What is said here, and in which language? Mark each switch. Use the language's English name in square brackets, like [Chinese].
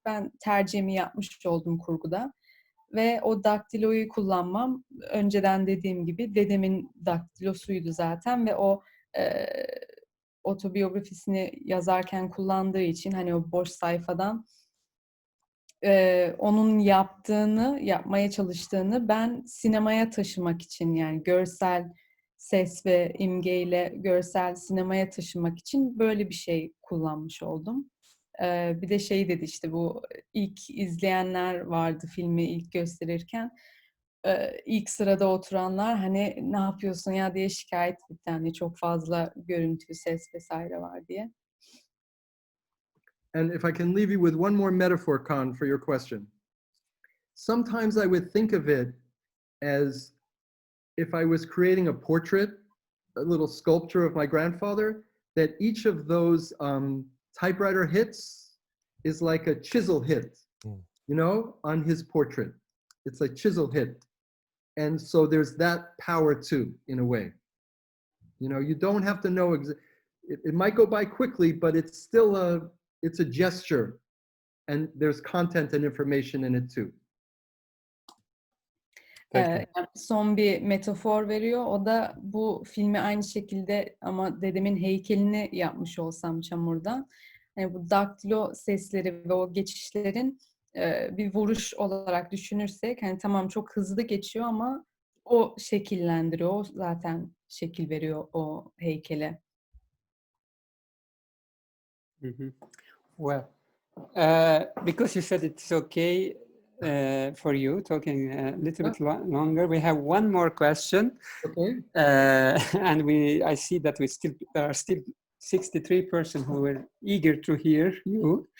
[Turkish] Ben tercihimi yapmış oldum kurguda ve o daktiloyu kullanmam önceden dediğim gibi dedemin daktilosuydu zaten ve o otobiyografisini yazarken kullandığı için hani o boş sayfadan onun yapmaya çalıştığını ben sinemaya taşımak için, yani görsel ses ve imgeyle görsel sinemaya taşımak için böyle bir şey kullanmış oldum. Bir de şey dedi, işte bu ilk izleyenler vardı filmi ilk gösterirken. İlk sırada oturanlar hani ne yapıyorsun ya diye şikayet etti. Yani çok fazla görüntü, ses vesaire var diye. [English] And if I can leave you with one more metaphor, Khan, for your question. Sometimes I would think of it as if I was creating a portrait, a little sculpture of my grandfather, that each of those typewriter hits is like a chisel hit, you know, on his portrait. It's a chisel hit. And so there's that power too, in a way. You know, you don't have to know, it might go by quickly, but it's still it's a gesture, and there's content and information in it too. [Turkish] Son bir metafor veriyor. O da bu filmi aynı şekilde ama dedemin heykelini yapmış olsam çamurdan. Yani bu daktilo sesleri ve o geçişlerin bir vuruş olarak düşünürsek, hani tamam çok hızlı geçiyor ama o şekillendiriyor. O zaten şekil veriyor o heykele. [English] Well, because you said it's okay for you talking a little bit longer, we have one more question. Okay. And I see that there are still 63 persons who are eager to hear you.